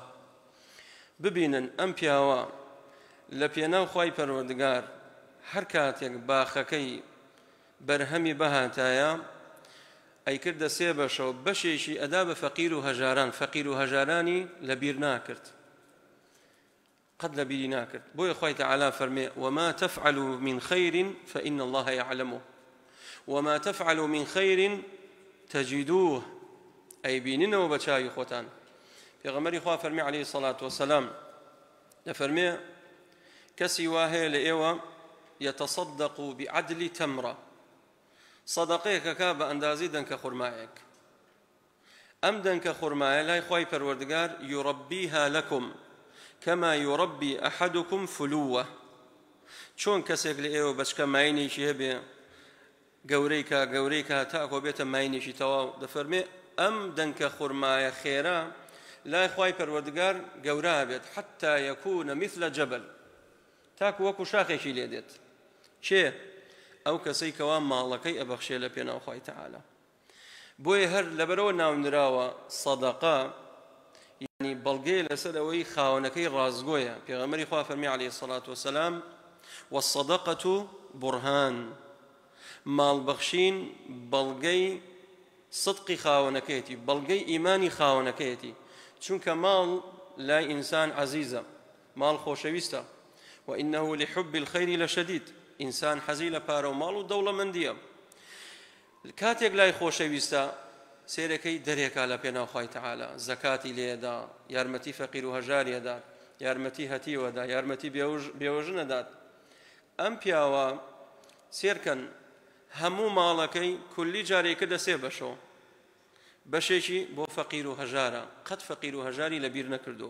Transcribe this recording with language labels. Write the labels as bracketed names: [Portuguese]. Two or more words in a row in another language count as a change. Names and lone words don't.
[Central Kurdish] ببینن ئەم پیاوە لە پێناو خوای پەروەردگار هەر کاتێک باخەکەی بەرهەمی بەهاتایە ئەیکردە سێ بەشەوە، بەشێکی ئەدا بە فەقیر و هەژاران، فەقیر و هەژارانی لەبیر ناکرد، قەت لەبیری ناکرد. بۆیە خوای تەعالا فەرمێ [Arabic] وما تفعلوا من خير فإن الله يعلمه وما تفعلوا من خير تجدوه، [Central Kurdish] ئەی بیننەوە بە چاوی خۆتان. پێغەمبەری خوا فەرمی [Arabic] عەلەیهی سەڵات وەسەلام [Central Kurdish] دەفەرمێ کەسی وا هەیە لە ئێوە [Arabic] يتصدق بعدل تمرة، [Central Kurdish] صدقەیەکەکە بە ئەندازی دەنکە خورمایەک. ئەم دەنکە خورمایە لای خوای پەروەردگار [Arabic] يربيها لكم كما يربي أحدكم فلوة، [Central Kurdish] چۆن کەسێک لە ئێوە بەچکە ماینێکی هەبێ گەورەیکە تاکۆ بێتە ماینێکی تەواو، دەفەرمێ ئەم دەنکە خورمایە خێرا لای خوای پەروەردگار گەورە بێت [Arabic] حتى يكون مثل جبل، [Central Kurdish] تاکو وەکو شاخێکی لێ دێت. چێ؟ ئەو کەسەی کەوا ماڵەکەی ئەبەخشێ لە پێناو خوای تەعالا. بۆیە هەر لەبەرەوە ناونراوە سەدەقە، یعنی بەڵگەی لەسەر ئەوەی خاوەنەکەی ڕازگۆیە. پێغەمبەری خوا فەرمی [Arabic] عەلەیهی سەڵات وەسەلام والصدقة برهان، [Central Kurdish] ماڵبەخشین بەڵگەی صدقی خاوەنەکەیەتی، بەڵگەی ئیمانی خاوەنەکەیەتی. چونکە ماڵ لای ئینسان عەزیزە، ماڵ خۆشەویستە، [Arabic] وإنه لحب الخير لشديد، [Central Kurdish] ئینسان حەزی لە پارە و ماڵ و دەوڵەمەندیە. کاتێک لای خۆشەویستە سێرەکەی دەرێکا لە پێناو خوای تەعالا، زەکاتی لێدا، یارمەتی فەقیر و هەژاری ئەدات، یارمەتی هەتیوەدا، یارمەتی بێوەژن ئەدات. ئەم پیاوە سێرکەن هەموو ماڵەکەی کولی جارێک کردە سێ بەشەوە، بەشێکی بۆ فەقیر و هەژارە، قەت فەقیر و هەژاری لەبیر نەکردووە.